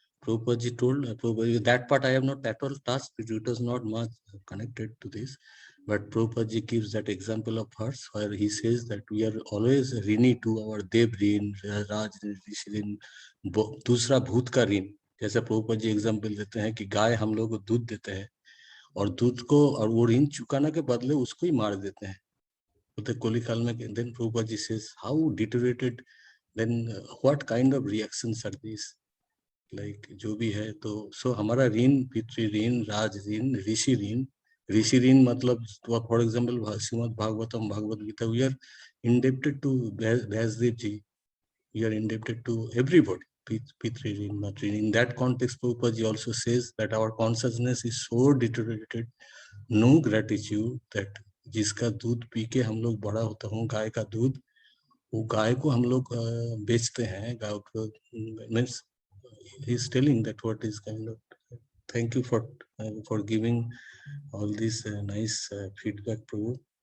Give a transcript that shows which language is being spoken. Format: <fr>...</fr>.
<en>Prabhupada ji told, Prabhupada, that part I have not at all touched, it was not much connected to this. But Prabhupada ji gives that example of hers, where he says that we are always rini to our Dev rin, Raj Rishi rin,</en> <hi>दूसरा भूत का ऋण। जैसे Prabhupada ji example देते हैं कि गाय हम लोग को दूध देते हैं और दूध को और वो ऋण चुकाने के बदले उसको ही मार देते हैं बोलते कोली काल में।</hi> <en>then Prabhupada ji says how deteriorated, then what kind of reactions are this, like</en> <hi>जो भी है। तो सो हमारा ऋण, पितृ ऋण, राज ऋण, ऋषि ऋण। ऋषि ऋण मतलब</hi> <en>For example Srimad Bhagavatam, Bhagavad Gita, we are indebted to Vyasadev ji, we are indebted to everybody, Pitri rin, matri rin. In that context, Prabhupada ji also says that our consciousness is so deteriorated, no gratitude, that</en> <hi>जिसका दूध P के हम लोग बड़ा होता हूँ, गाय का दूध, वो गाय को</hi> <en>हम लोग बेचते हैं, गाय को, means he is telling that what is kind of. Thank you for giving all this nice feedback, Prabhu.</en>